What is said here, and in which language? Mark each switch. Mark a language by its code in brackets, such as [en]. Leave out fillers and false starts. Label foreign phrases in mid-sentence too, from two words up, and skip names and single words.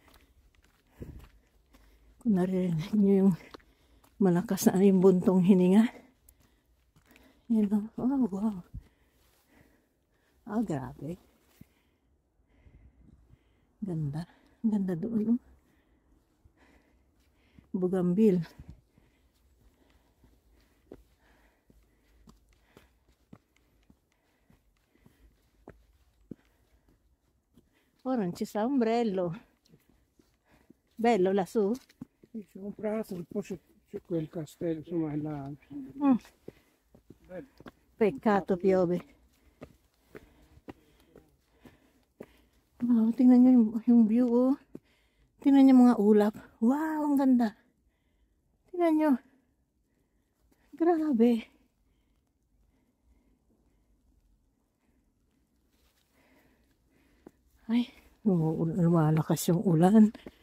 [tl] Kung narinig nyo yung malakas na yung buntong hininga. Yan lang. Oh, wow. Ah, grabe. Ganda. Ganda doon. [it] Bougainville. Oh, non ci sta ombrello. Bello lassù. Sono prato, poi c'è quel castello, insomma, là. Peccato piove. [tl] Wow, tingnan nyo yung view, oh. Tingnan nyo mga ulap. Wow, ang ganda. Tingnan nyo. Grabe. Ay, lumalakas yung ulan.